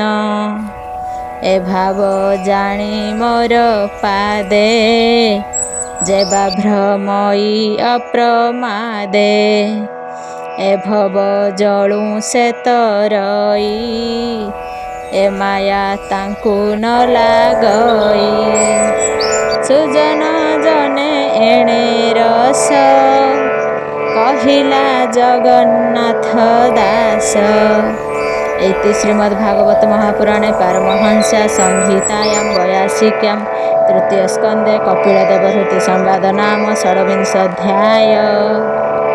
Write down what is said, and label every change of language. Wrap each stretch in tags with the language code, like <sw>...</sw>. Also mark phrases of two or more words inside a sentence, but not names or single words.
<or>ଏ ଭାବ ଜାଣି ମୋର ପାଦେ ଯେବା ଭ୍ରମଇ ଅପ୍ରମାଦେ ଏ ଭବ ଜଳୁ ସେ ତରଇ ଏ ମାୟା ତାଙ୍କୁ ନ ଲାଗଇ ସୁଜନ ଜନେ ଏଣେ ରସ କହିଲା ଜଗନ୍ନାଥ ଦାସ।</or> <sa>इति श्रीमद्भागवत महापुराणे पारमहंस्या संहितायां 82 तृतीय स्कंदे कपिलदेवहूति संवाद नाम षड्विंशोऽध्याय।</sa>